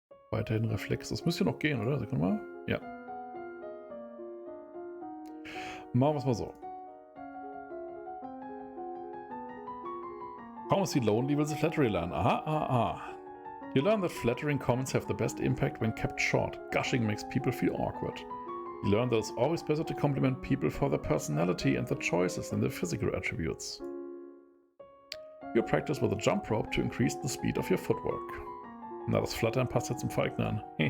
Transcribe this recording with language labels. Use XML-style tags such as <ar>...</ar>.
<de>Weiterhin Reflex. Das müsste ja noch gehen, oder? Sekunde mal. Ja. Machen wir es mal so. Kaum ist sie lonely, will sie Flattery lernen. Aha.</de> <en>You learn that flattering comments have the best impact when kept short. Gushing makes people feel awkward. You learn that it's always better to compliment people for their personality and their choices than their physical attributes. You practice with a jump rope to increase the speed of your footwork.</en> <de>Na, das Flattern passt jetzt zum Falken an.</de>